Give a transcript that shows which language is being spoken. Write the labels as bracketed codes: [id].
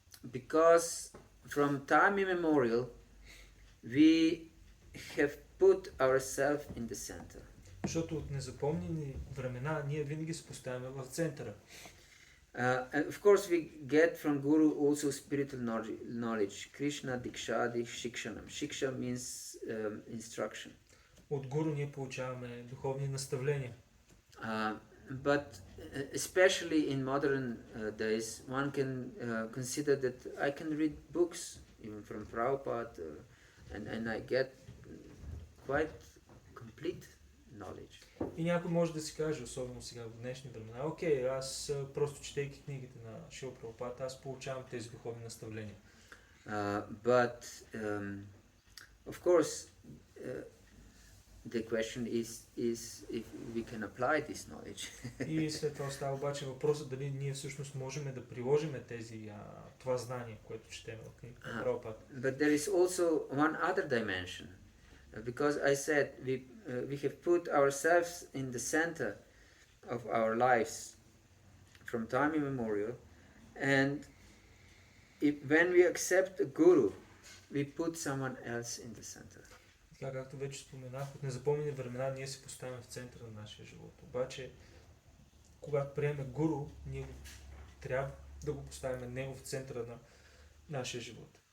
[en] Because from time immemorial, we have put ourselves in the center. [bg] Защото от незапомнени времена ние винаги се поставяме в центъра. [en] And of course, we get from Guru also spiritual knowledge. [sa] Krishna Dikshadi Shikshanam. [en] Shiksha means instruction. [bg] От гуру ние получаваме духовни наставления. [en] But especially in modern days, one can consider that I can read books, even from Prabhupada, and I get quite complete knowledge. [bg] И някой може да си каже, особено сега в днешни времена, окей, аз просто четейки книгите на Шрила Прабхупада, аз получавам тези духовни наставления. [en] But of course, the question is if we can apply this knowledge. [bg] И след това остава обаче въпросът дали ние всъщност можем да приложим това знание, което четем в книгата на Прабхупада. [en] But there is also one other dimension, because I said we have put ourselves in the center of our lives from time immemorial, and when we accept a guru, we put someone else in the center. [bg] Така както вече споменах, от незапомнени времена ние се поставяме в центъра на нашия живот. Обаче, когато приемем гуру, ние трябва да го поставим него в центъра на нашия живот.